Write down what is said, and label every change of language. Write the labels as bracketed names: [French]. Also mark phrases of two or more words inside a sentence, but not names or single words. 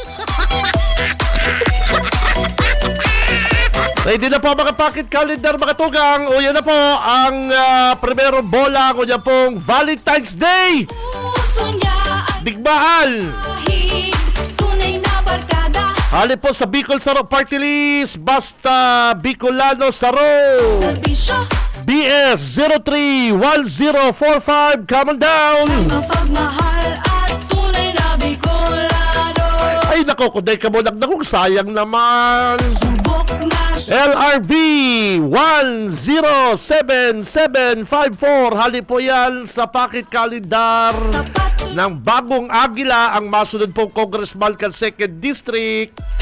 [Bikol] Ready na po mga pocket calendar, mga tugang. O yan na po ang primero bola. O yan pong Valentine's Day. Digmaan. Hali po sa Bicol Saro Party List. Basta Bicolano Saro. [English] BS 031045. Come on down. [Bikol] Ay nako, kuday ka mo nagdagong, sayang naman. [English] LRV 107754. [Bikol] Hali po yan sa pocket calendar ng Bagong Agila, ang masunod pong Congressman kan 2nd District.